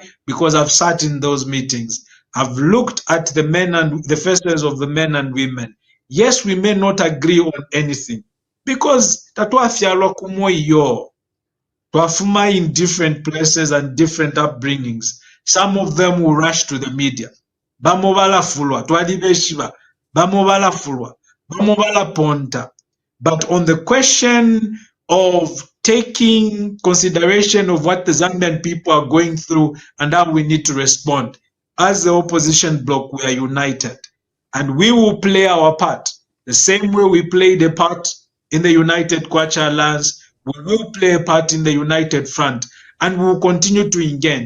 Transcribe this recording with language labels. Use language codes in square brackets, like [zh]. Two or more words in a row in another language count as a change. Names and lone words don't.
[en] Because I've sat in those meetings. I've looked at the men and the faces of the men and women. Yes, we may not agree on anything because [bem] tatwafyalwa kumoyo. [en] Twafuma in different places and different upbringings. Some of them will rush to the media. [bem] Bamo balafulwa, twali beshiba. Bamo balafulwa, bamo balaponta. [en] But on the question of taking consideration of what the Zambian people are going through and how we need to respond, as the opposition bloc, we are united. And we will play our part. The same way we played a part in the United Kwacha Alliance, we will play a part in the United Front, and we will continue to engage.